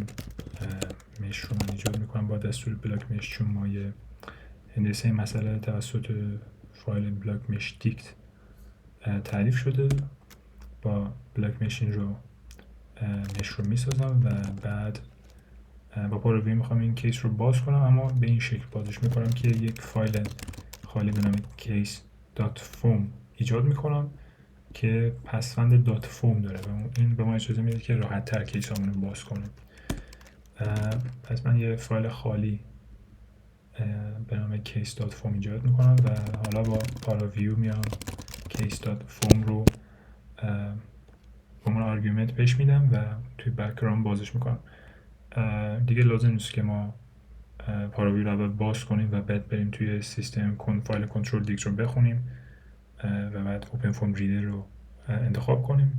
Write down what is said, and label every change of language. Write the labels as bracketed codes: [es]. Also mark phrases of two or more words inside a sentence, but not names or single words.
[fa] مش رو من ایجاد میکنم با دستور بلاک مش، چون ما یه هندسه این مسئله توسط فایل بلاک مش دیکت تعریف شده. با بلاک مشین رو مش رو میسازم و بعد با پاراوی میخوام این کیس رو باز کنم، اما به این شکل بازش میکنم که یک فایل خالی به نام case.foam ایجاد میکنم که پسوند دات فوم داره و این به ما اجازه میده که راحت تر کیس همون رو باز کنیم. پس من یه فایل خالی به نام case.foam ایجاد میکنم و حالا با پاراویو میام case.foam رو به عنوان آرگومنت پیش میدم و توی بک‌گراند بازش میکنم. دیگه لازم نیست که ما پاراویو رو اول باز کنیم و بعد بریم توی سیستم فایل کنترل دیکت رو بخونیم و بعد اوپن فرم ریدر رو انتخاب کنیم.